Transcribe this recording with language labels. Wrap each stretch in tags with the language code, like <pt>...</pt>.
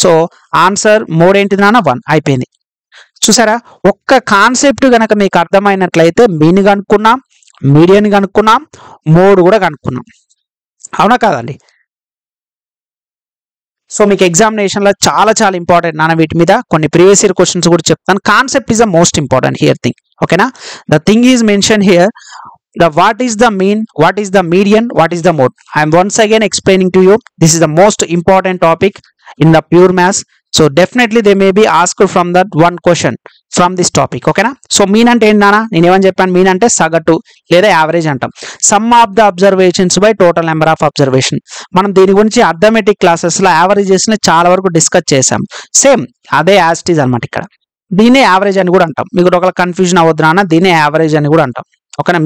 <te>So answer mode ఏంటిది నాన్న 1 అయిపోయింది. చూసారా, ఒక్క కాన్సెప్ట్ గనక మీకు అర్థమైనట్లయితే మీన్ కనుక్కున్నాం, మీడియన్ కనుక్కున్నాం, మోడ్ కూడా కనుక్కున్నాం. అవునా కాదండి? సో మీకు ఎగ్జామినేషన్ లో చాలా చాలా ఇంపార్టెంట్ నాన్న. వీటి మీద కొన్ని ప్రీవియస్ ఇయర్ క్వశ్చన్స్ కూడా చెప్తాను.</te> <en>Concept is the most important here thing. ఓకేనా? The thing is mention here. The what is the mean, what is the median, what is the mode. I am once again explaining to you. This is the most important topic in the pure maths. So definitely they may be asked from that one question from this topic. Okay na? So mean</en> <te>ante ఏంటి నానా? నేను ఏమని చెప్పాను? Mean అంటే సగటు లేదా average అంటాం.</te> <en>Sum of the observations by total number of observation.</en> <te>మనం దీని గురించి అర్థమెటిక్ క్లాసెస్ లో యావరేజెస్ ని చాలా వరకు డిస్కస్ చేసాం. సేమ్ అదే యాజ్ ఇట్ ఈజ్ అనమాట. ఇక్కడ దీన్నే యావరేజ్ అని కూడా అంటాం. మీకు ఒకవేళ కన్ఫ్యూజన్ అవ్వద్దు నాన్న, దీన్నే యావరేజ్ అని కూడా అంటాం. ఓకేనా?</te>